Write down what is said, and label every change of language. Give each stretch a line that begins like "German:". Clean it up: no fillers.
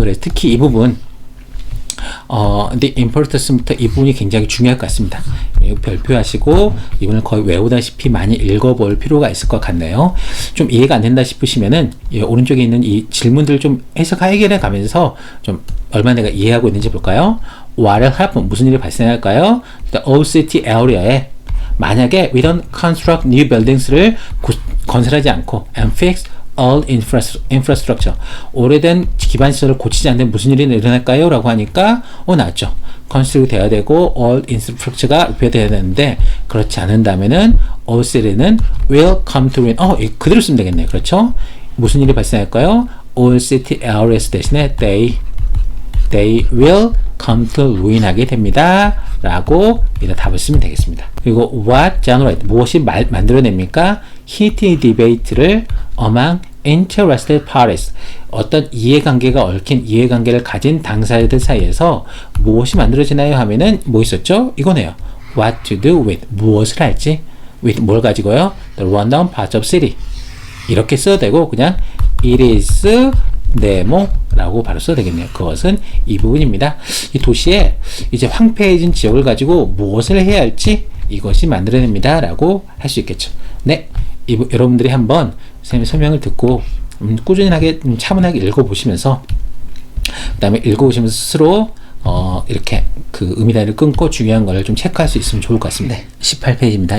Korean: 그래서 특히 이 부분 the importance부터 이 부분이 굉장히 중요할 것 같습니다. 별표하시고 이분을 거의 외우다시피 많이 읽어볼 필요가 있을 것 같네요. 좀 이해가 안 된다 싶으시면은 오른쪽에 있는 이 질문들을 좀 해결해 가면서 좀 얼마나 내가 이해하고 있는지 볼까요?
English: What'll happen?
Korean: 무슨 일이 발생할까요?
English: The old city area에 만약에 we don't construct new buildings를 건설하지 않고 and fix all infrastructure
Korean: 오래된 기반시설을 고치지 않는 무슨 일이 일어날까요? 라고 하니까 나왔죠. construct 돼야 되고 all infrastructure가 리페어돼야 되는데 그렇지 않은다면은 all city는
English: will come to ruin.
Korean: 그대로 쓰면 되겠네요. 그렇죠? 무슨 일이 발생할까요?
English: all city areas 대신에 they will come to ruin
Korean: 하게 됩니다. 라고 일단 답을 쓰면 되겠습니다. 그리고 what generate 무엇이 만들어냅니까?
English: heated debate
Korean: 를 among interested parties 어떤 이해관계가 얽힌 이해관계를 가진 당사자들 사이에서 무엇이 만들어지나요? 하면은 뭐 있었죠? 이거네요.
English: what to do with
Korean: 무엇을 할지
English: with 뭘 가지고요? the rundown parts of city
Korean: 이렇게 써도 되고 그냥 it is 네모라고 바로 써도 되겠네요. 그것은 이 부분입니다. 이 도시에 이제 황폐해진 지역을 가지고 무엇을 해야 할지 이것이 만들어냅니다. 라고 할 수 있겠죠. 네. 여러분들이 한번 선생님의 설명을 듣고 꾸준하게 차분하게 읽어보시면서 그 다음에 읽어보시면서 스스로 이렇게 그 음이다를 끊고 중요한 걸 좀 체크할 수 있으면 좋을 것 같습니다. 18페이지입니다.